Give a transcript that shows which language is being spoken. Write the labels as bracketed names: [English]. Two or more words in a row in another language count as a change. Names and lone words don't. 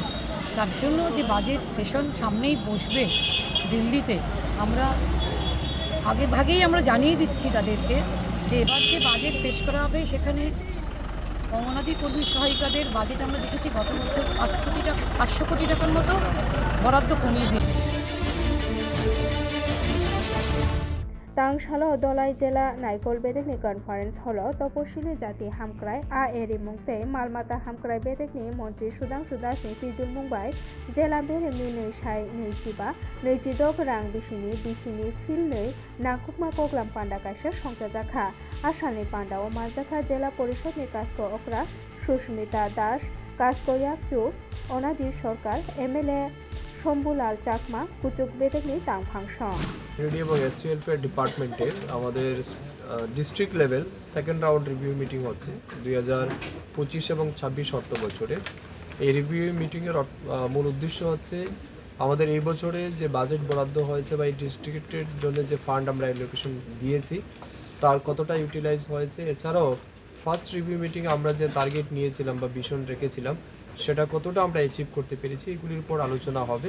[Bangla] তার জন্য যে বাজেট সেশন সামনেই বসবে দিল্লিতে, আমরা আগেভাগেই আমরা জানিয়ে দিচ্ছি তাদেরকে যে এবার যে বাজেট পেশ করা হবে সেখানে অঙ্গনাদি কর্মী সহায়িকাদের বাজেট আমরা দেখেছি গত বছর 500 কোটি টাকার মতো বরাদ্দ কমিয়ে দিয়েছে। [Kok Borok] Tangshalo Dolai Jela Naikol Bedekni Conference Holo Toposhili Jati Hamkrai A Eri Mungte Malmata Hamkrai Bedekni Montri Sudang Sudasni Pidul Mumbai Jela Bere Minui Shai Nuichiba Nuichidok Rang Bishini Filnui Nakukma Koklam Panda Kasha Shongkajaka Ashani Panda O Mazaka Jela Porishod Nikasko Okra Shushmita Dash Kasko Yakju Onadi Sorkar MLA শম্ভুলাল চাকমা কুচুক বেদেকনি তাংফাংশন [Bangla] রেডি এবং [English] SC welfare department-er [Bangla] আমাদের [English] district level second round review meeting [Bangla] হচ্ছে 2025 এবং 26 অর্থ বছরের। এই [English] review meeting-er [Bangla] মূল উদ্দেশ্য হচ্ছে আমাদের এই বছরে যে বাজেট বরাদ্দ হয়েছে বা এই ডিস্ট্রিক্টের জন্য যে ফান্ড আমরা অ্যালোকেশন দিয়েছি তার কতটা ইউটিলাইজ হয়েছে, এছাড়াও [English] first review meeting-e [Bangla] আমরা যে টার্গেট নিয়েছিলাম বা ভিশন রেখেছিলাম সেটা কতটা আমরা অ্যাচিভ করতে পেরেছি এগুলির উপর আলোচনা হবে।